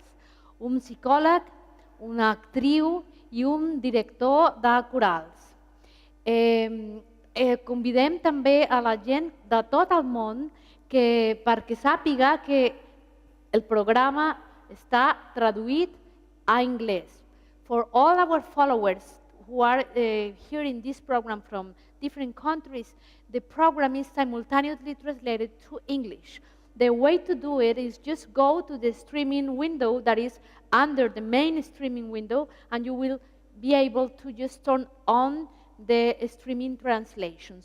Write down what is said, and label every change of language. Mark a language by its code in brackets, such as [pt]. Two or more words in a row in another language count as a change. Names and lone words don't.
[ca] Un psicòleg, una actriu i un director de corals. Convidem també a la gent de tot el món perquè sàpiga que el programa està traduït a anglès. [en] For all our followers who are hearing this program from different countries, the program is simultaneously translated to English. The way to do it is just go to the streaming window that is under the main streaming window, and you will be able to just turn on the streaming translation.